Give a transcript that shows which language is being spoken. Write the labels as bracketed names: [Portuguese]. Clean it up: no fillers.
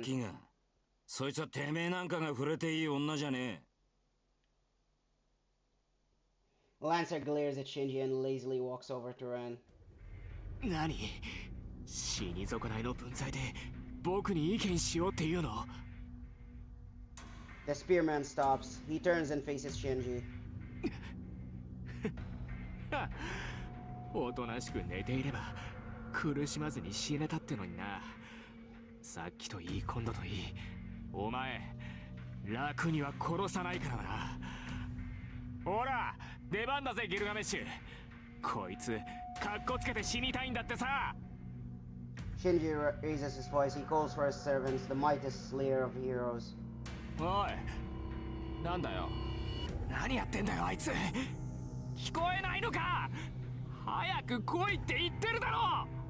[Japanese] キがそいつはてめえなんかが触れていい女じゃね [English] Lancer glares at Shinji and lazily walks over to Ren. [Japanese] 何、死に損ないの分際で僕に意見しようっていうの。 [English] The spearman stops. He turns and faces Shinji. [Japanese] おとなしく寝ていれば苦しまずに死ねたってのにな。さっきといい今度といい、お前楽には殺さないからな。ほら出番だぜギルガメッシュ。こいつカッコつけて死にたいんだってさ。 [English] Shinji raises his voice. He calls for his servants, the mightiest slayer of heroes. [Japanese] おい、なんだよ。何やってんだよあいつ。聞こえないのか。早く来いって言ってるだろ。